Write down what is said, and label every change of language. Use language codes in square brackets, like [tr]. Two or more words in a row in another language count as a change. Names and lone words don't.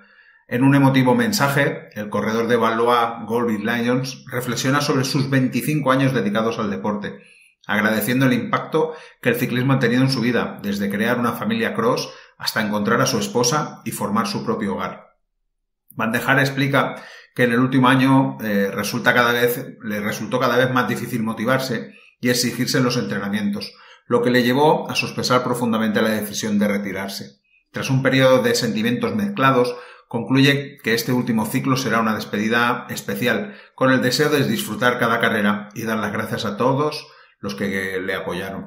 [es] En un emotivo mensaje, el corredor de Valois Goldwyn Lions reflexiona sobre sus 25 años dedicados al deporte, agradeciendo el impacto que el ciclismo ha tenido en su vida, desde crear una familia cross hasta encontrar a su esposa y formar su propio hogar. Van der Haar explica que en el último año le resultó cada vez más difícil motivarse y exigirse en los entrenamientos, lo que le llevó a sospechar profundamente la decisión de retirarse. Tras un periodo de sentimientos mezclados, concluye que este último ciclo será una despedida especial, con el deseo de disfrutar cada carrera y dar las gracias a todos los que le apoyaron.